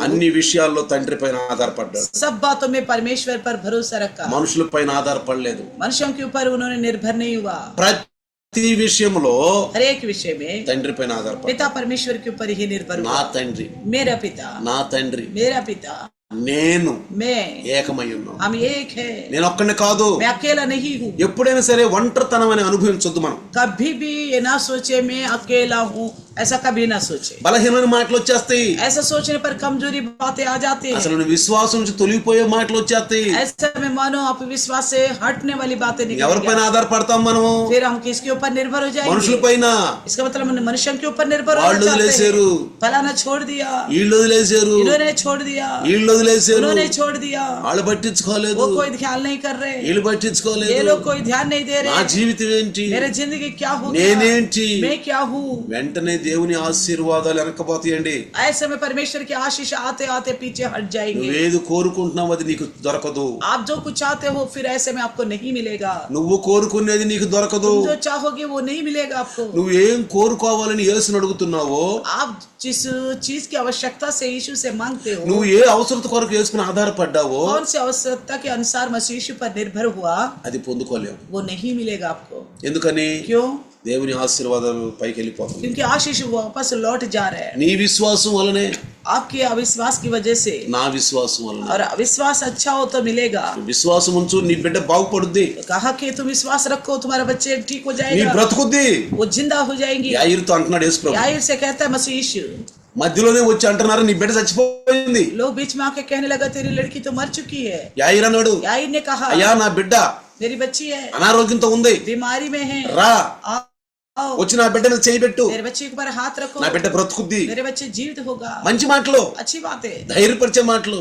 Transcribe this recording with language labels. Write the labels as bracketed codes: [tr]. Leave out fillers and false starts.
[te] అన్ని విషయాల్లో తండ్రి పైన ఆధారపడ్డాడు. [hi] सब बातों में परमेश्वर पर भरोसा रखा, [te] మనుషుల పైన ఆధారపడలేదు. [hi] मनुष्यों के ऊपर उन्होंने निर्भर नहीं हुआ। [te] ప్రతి విషయంలో [hi] हर एक विषय में [te] తండ్రి పైన ఆధారపడ్డాడు. [hi] पिता परमेश्वर के ऊपर ही निर्भर [te] నా [hi] हुआ। [te] తండ్రి, [hi] मेरा पिता, [te] నా తండ్రి, [hi] मेरा पिता, [te] నేను [hi] मैं, [te] ఏకమై ఉన్నాం. [hi] हम एक है। [te] నేను ఒక్కడిని కాదు. [hi] मैं अकेला नहीं हूँ। [te] ఎప్పుడైనా సరే ఒంటరితనం అని అనుభవించొద్దు మనం. [hi] कभी भी ये ना सोचे मैं अकेला हूँ, ऐसा कभी ना सोचे। [te] బలహీనమైన మాటలు వచ్చేస్తాయి. [hi] ऐसा सोचने पर कमजोरी बातें आ जाती है। [te] అసలు విశ్వాసం నుంచి తొలగిపోయే మాటలు వచ్చేస్తాయి. [hi] ऐसा में मानो आप विश्वास से हटने वाली बातें [te] ఎవరిపైన [hi] निकल, [te] ఆధారపడతాం మనం? [hi] फिर हम किसके ऊपर निर्भर हो [te] మనుషుల [hi] जाएंगे? [te] పైన. [hi] इसका मतलब हम मनुष्यों के ऊपर निर्भर हो [te] వాళ్ళు [hi] जाते [te] వదిలేశారు, [hi] हैं। फलाना छोड़ दिया, [te] వీళ్ళు వదిలేశారు, [hi] इन्होंने छोड़ दिया, [te] వీళ్ళు వదిలేశారు, [hi] उन्होंने छोड़ दिया, [te] వాళ్ళు పట్టించుకోలేదు, [hi] वो कोई ख्याल नहीं कर रहे, [te] వీళ్ళు [hi] ये [te] పట్టించుకోలేదు. [hi] लोग कोई ध्यान नहीं दे [te] నా [hi] रहे। [te] జీవితం ఏంటి? [hi] मेरे जिंदगी क्या हो गया? [te] నేనేంటి? [hi] मैं क्या हूँ? [te] వెంటనే దేవుని ఆశీర్వాదాలు వెనకపోతాయండి. [hi] ऐसे में परमेश्वर की आशीष आते आते पीछे हट जाएंगे. [te] నువ్వేది కోరుకుంటున్నావు అది నీకు దొరకదు. [hi] आप जो कुछ चाहते हो फिर ऐसे में आपको नहीं मिलेगा. [te] నువ్వు కోరుకునేది నీకు దొరకదు. [hi] जो चाहोगे वो नहीं मिलेगा आपको. [te] నువ్వు ఏం కోరుకోవాలని యేసుని అడుగుతున్నావో, [hi] आप जिस चीज की आवश्यकता से यीशु से मांगते हो, [te] నువ్వు ఏ అవసరత కొరకు యేసుని ఆధారపడ్డావో, [hi] कौन सी आवश्यकता के अनुसार मसीह यीशु पर निर्भर हुआ, [te] అది పొందుకోలేవు. [hi] वो नहीं मिलेगा आपको. [te] ఎందుకని? [hi] क्यों? [te] దేవుని ఆశీర్వాదాలు పైకి వెళ్ళిపోతుంది. [hi] क्योंकि आशीष वापस लौट जा रहे हैं. [te] నీ విశ్వాసం వలనే, [hi] आपके अविश्वास की वजह से. [te] నా విశ్వాసం వలనే. [hi] और अविश्वास अच्छा हो तो मिलेगा. [te] విశ్వాసం ఉంచు, నీ బిడ్డ బాగుపడుద్ది. [hi] कहा कि तुम विश्वास रखो तुम्हारा बच्चे ठीक हो [te] నీ [hi] जाएगा, [te] బ్రతుకుద్ది. [hi] वो जिंदा हो जाएंगे. [te] యాయిరుతో అంటున్నాడు యేసు ప్రభు. [hi] याईर से कहता है मसीह यीशु. [te] మధ్యలోనే వచ్చి అంటున్నారు నీ బిడ్డ చచ్చిపోయింది. [hi] लोग बीच में आके कहने लगा तेरी लड़की तो मर चुकी है. [te] యాయిరు అన్నాడు, [hi] याईर ने कहा [te] అయ్యా నా బిడ్డ [hi] मेरी बच्ची है, [te] అనారోగ్యంతో ఉంది, [hi] बीमारी में है, [te] రా [hi] आओ [te] వచ్చి నా బిడ్డను చేయబెట్టు, [hi] मेरे बच्चे के ऊपर हाथ रखो, [te] నా బిడ్డ బ్రతుకుద్ది. [hi] मेरे बच्चे जीवित होगा. [te] మంచి మాటలు, [hi] अच्छी बातें, [te] ధైర్యపరిచే మాటలు,